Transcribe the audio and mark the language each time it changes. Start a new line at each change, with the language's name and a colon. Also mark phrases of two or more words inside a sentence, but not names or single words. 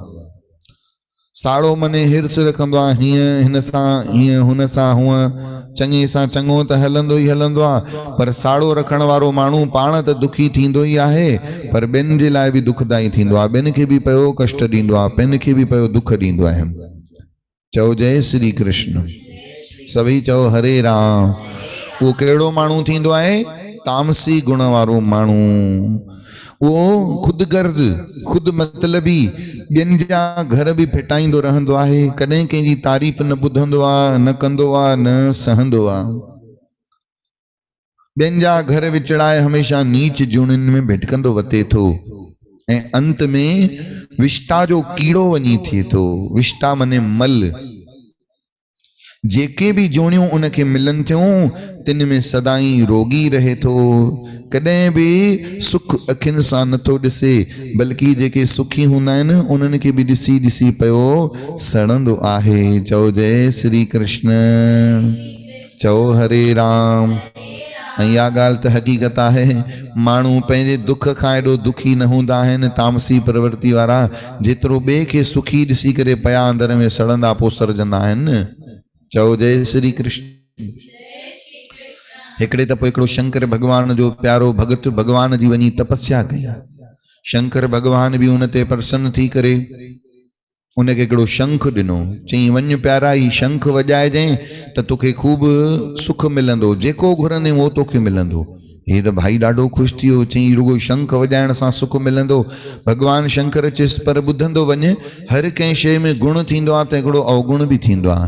Sindhi: साड़ो मने हिर्स रखंदो आहे, हीअं हिन सां हीअं, हुन सां हूअं, चङे सां चङो त हलंदो ई हलंदो आहे। पर साड़ो रखण वारो माण्हू पाण त दुखी थींदो ई आहे, पर ॿियनि जे लाइ बि दुखदाई थींदो आहे। ॿियनि खे बि पियो कष्ट ॾींदो आहे, ॿियनि खे बि पियो दुख ॾींदो आहे। चओ जय श्री कृष्ण, सभई चओ हरे राम। उहो कहिड़ो माण्हू थींदो आहे? तामसी गुण वारो माण्हू। वो खुद गर्ज, खुद मतलबी, ॿियनि जा घर बि फिटाईंदो रहंदो आहे। कॾहिं कंहिंजी तारीफ़ न ॿुधंदो आहे, न कंदो आहे, न सहंदो आहे। ॿियनि जा घर विचड़ाए हमेशा नीच जूणिन में भिटकंदो वते थो ऐं अंत में विष्टा जो कीड़ो वञी थिए थो। विष्टा मने मल। जेके भी जूणियूं उनखे मिलन थियूं तिन में सदाई रोगी रहे थो। कॾहिं भी सुख अखियुनि सां नथो ॾिसे, बल्कि जेके सुखी हूंदा आहिनि उन्हनि खे बि ॾिसी ॾिसी पियो सड़ंदो आहे। चओ जय श्री कृष्ण, चओ हरे राम। ऐं इहा ॻाल्हि त हक़ीक़त आहे। माण्हू पंहिंजे दुख खां एॾो दुखी न हूंदा आहिनि तामसी प्रवृत्ति वारा, जेतिरो ॿिए खे सुखी ॾिसी करे पया अंदर में सड़ंदा पोसरजंदा आहिनि। चओ जय श्री कृष्ण। हिकिड़े दफ़ो हिकिड़ो शंकर भगवान जो प्यारो भगत भगवान जी वञी तपस्या कई। शंकर भगवान भी उन ते प्रसन्न थी करे उनखे हिकिड़ो शंख ॾिनो। चई वञ प्यारा, ही शंख वॼाइजांइ त तोखे खूब सुख मिलंदो, जेको घुरंदे उहो तोखे मिलंदो। हे त भाई ॾाढो ख़ुशि थी वियो। चई रुगो शंख वॼाइण सां सुख मिलंदो? भगवान शंकर चयसि पर ॿुधंदो वञ, हर कंहिं शइ में गुण थींदो आहे त हिकिड़ो अवगुण बि थींदो आहे।